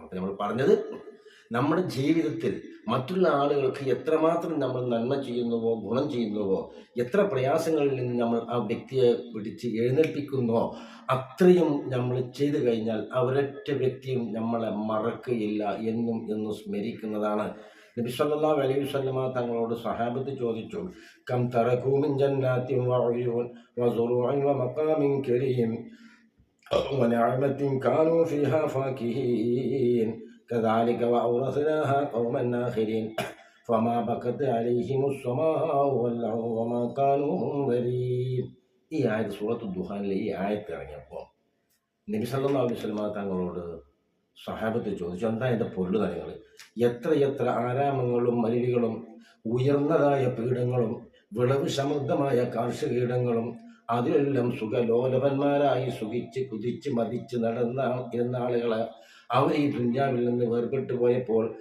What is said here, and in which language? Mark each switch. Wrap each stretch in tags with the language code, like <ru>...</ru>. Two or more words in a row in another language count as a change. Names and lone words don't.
<ml>അപ്പം നമ്മൾ പറഞ്ഞത്, നമ്മുടെ ജീവിതത്തിൽ മറ്റുള്ള ആളുകൾക്ക് എത്രമാത്രം നമ്മൾ നന്മ ചെയ്യുന്നുവോ, ഗുണം ചെയ്യുന്നുവോ, എത്ര പ്രയാസങ്ങളിൽ നിന്ന് നമ്മൾ ആ വ്യക്തിയെ പിടിച്ച് എഴുന്നേൽപ്പിക്കുന്നോ, അത്രയും നമ്മൾ ചെയ്തു കഴിഞ്ഞാൽ ഒരൊറ്റ വ്യക്തിയും നമ്മളെ മറക്കുകയില്ല, എന്നും സ്മരിക്കുന്നതാണ്. നബി</ml> <ar>صلى الله عليه وسلم</ar> <ml>തങ്ങളോട് സഹാബത്ത് ചോദിച്ചു,</ml> <ar>كم تركوا من جنات وعيون وزروع ومقام كريم ونعمة كانوا فيها فاكهين كذلك وأورثناها قوما آخرين فما بكت عليهم السماء والأرض وما كانوا منذرين.</ar> <ml>ഈ ആയത്ത് സൂറത്ത് ദുഹാനിലെ ഈ ആയത്ത് ഇറങ്ങിയപ്പോൾ നബി</ml> <ar>صلى الله عليه وسلم</ar> <ml>തങ്ങളോട് സഹാബത്ത് ചോദിച്ചു, എന്താ എൻ്റെ പൊരുളുതലങ്ങൾ? എത്ര ആരാമങ്ങളും മരുവികളും ഉയർന്നതായ പീഠങ്ങളും വിളവ് സമൃദ്ധമായ കാർഷികീടങ്ങളും അതിലെല്ലാം സുഖലോലഭന്മാരായി സുഖിച്ച് കുതിച്ച് മതിച്ച് ഇരുന്ന ആളുകളെ അവർ ഈ ദുന്യാവിൽ നിന്ന് വേർപെട്ടു പോയപ്പോൾ</ml>